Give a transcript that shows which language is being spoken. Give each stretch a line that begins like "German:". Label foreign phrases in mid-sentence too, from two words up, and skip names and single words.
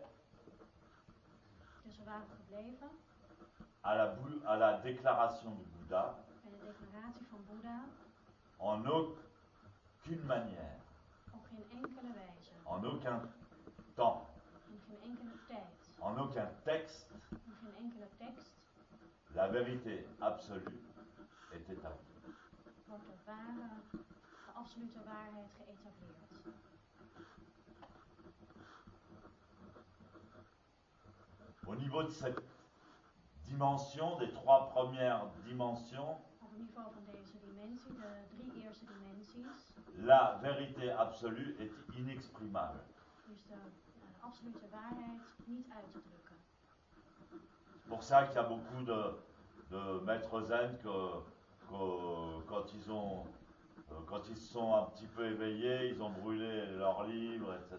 Dutch: Dus we waren gebleven
French: à la déclaration du Bouddha.
Dutch: bij de declaratie van Boeddha.
French: En aucune manière,
Dutch: Op geen enkele wijze,
French: en aucun temps,
Dutch: in geen enkele tijd,
French: en aucun texte,
Dutch: in geen enkele tekst
French: la vérité absolue est établie.
Dutch: wordt de absolute waarheid geëtableerd.
French: Au niveau de cette dimension, des trois premières dimensions,
Dutch: Op het niveau van deze dimensie, de 3 eerste dimensies,
French: la vérité absolue est inexprimable.
Dutch: is de absolute waarheid niet uit te drukken.
French: C'est pour ça qu'il y a beaucoup de maîtres zen quand ils se sont un petit peu éveillés, ils ont brûlé leurs livres, etc.